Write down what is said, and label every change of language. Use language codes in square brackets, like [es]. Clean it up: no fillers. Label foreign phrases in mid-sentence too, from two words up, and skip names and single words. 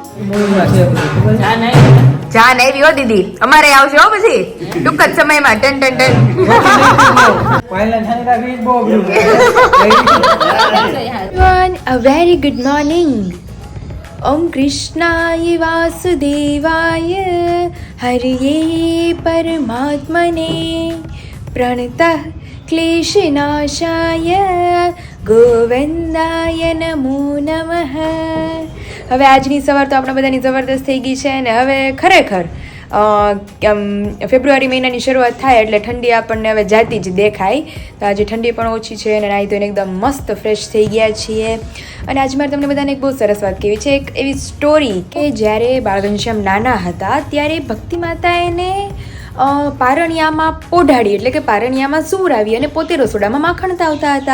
[gu] જાન આવી હો દીદી, અમારે આવશે હો પછી ટૂંક જ સમયમાં. ટન ટન ટન. [en] A very good morning. [sa] ॐ कृष्णाय वासुदेवाय हरये परमात्मने प्रणतः क्लेशनाशाय गोविन्दाय नमो नमः. [gu] હવે આજની સવાર તો આપણા બધાની જબરદસ્ત થઈ ગઈ છે અને હવે ખરેખર ફેબ્રુઆરી મહિનાની શરૂઆત થાય એટલે ઠંડી આપણને હવે જાતી જ દેખાય. તો આજે ઠંડી પણ ઓછી છે અને નાહી ધોઈને એકદમ મસ્ત ફ્રેશ થઈ ગયા છીએ. અને આજે મારે તમને બધાને એક બહુ સરસ વાત કહેવી છે, એક એવી સ્ટોરી કે જ્યારે બાળ ઘનશ્યામ નાના હતા ત્યારે ભક્તિ માતા એને પારણિયામાં પોઢાડી, એટલે કે પારણિયામાં સૂવરાવી અને પોતે રસોડામાં માખણ તાવતા હતા.